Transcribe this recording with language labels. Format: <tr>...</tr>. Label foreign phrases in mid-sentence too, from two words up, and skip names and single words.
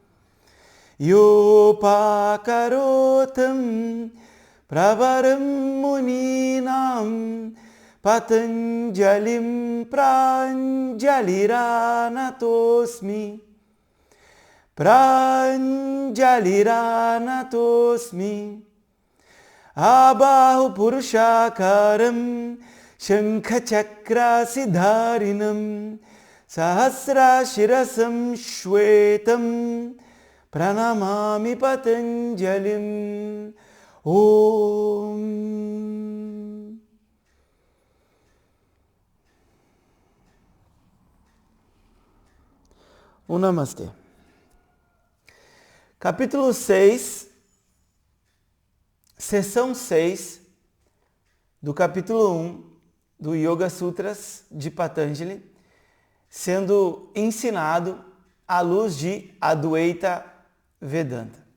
<sa>योपाकरोतं प्रवरं मुनीनां पतञ्जलिं प्राञ्जलिरानतोस्मि प्राञ्जलिरानतोस्मि आबाहु पुरुषाकारं शङ्खचक्रासिधारिणं सहस्रशिरसं श्वेतं प्रणमामि पतञ्जलिम्. Om.</sa> <pt>Um Namastê. Capítulo 6, Seção 6, do capítulo 1 do Yoga Sutras de Patanjali, sendo ensinado à luz de Adwaita Vedanta.</pt>